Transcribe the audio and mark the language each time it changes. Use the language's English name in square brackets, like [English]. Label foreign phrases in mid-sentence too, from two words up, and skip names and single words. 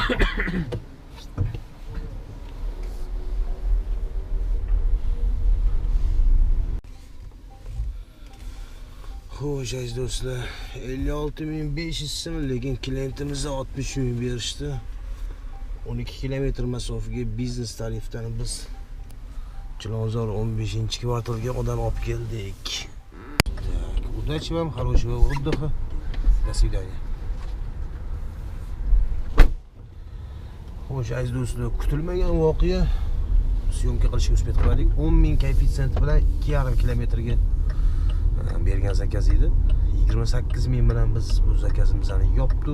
[Uzbek] Xo'sh, aziz do'stlar, 56.500 so'm, lekin klientimizga 60 ming berishdi. 12 kilometr masofaga biznes tarifdan biz Chilonzor 15-kvartalga odam olib keldik. [Russian] Так, удачи вам, хорошего отдыха. До свидания. [Uzbek] Xo'sh, aziz do'stlar, kutilmagan voqea. Syomka qilishga uspet qildik. 10 ming koeffitsient bilan 2,5 kilometrga bergan zakaz edi. 28 ming bilan biz bu zakazimizni yopdik.